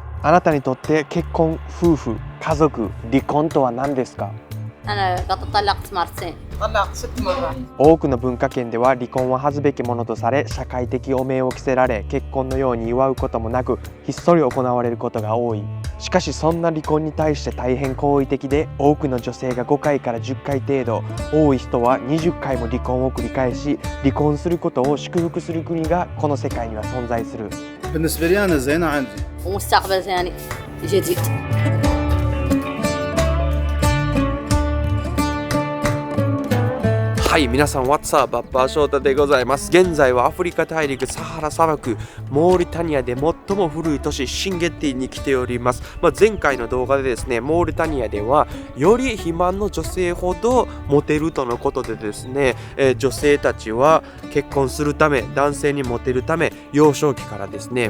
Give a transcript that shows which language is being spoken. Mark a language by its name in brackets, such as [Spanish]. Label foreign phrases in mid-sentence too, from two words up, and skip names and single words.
[Japanese] あなたにとって結婚、夫婦、家族、離婚とは何ですか？ [Arabic] أنا قد طلقت مرتين. طلقت 6 مرات. [Japanese] 多くの文化圏では離婚は恥ずべきものとされ、社会的汚名を着せられ、結婚のように祝うこともなく、ひっそり行われることが多い。しかしそんな離婚に対して大変好意的で、多くの女性が5回から10回程度、多い人は20回も離婚を繰り返し、離婚することを祝福する国がこの世界には存在する。 [Arabic] بالنسبة لي أنا زينة عندي. ومستقبل ثاني جديد. [Japanese] はい、皆さん [English] What's up? [Japanese] バッパーショータでございます。現在はアフリカ大陸サハラ砂漠モーリタニアで最も古い都市シンゲッティに来ております。前回の動画でですね、モーリタニアではより肥満の女性ほどモテるとのことでですね、女性たちは結婚するため、男性にモテるため、幼少期からですね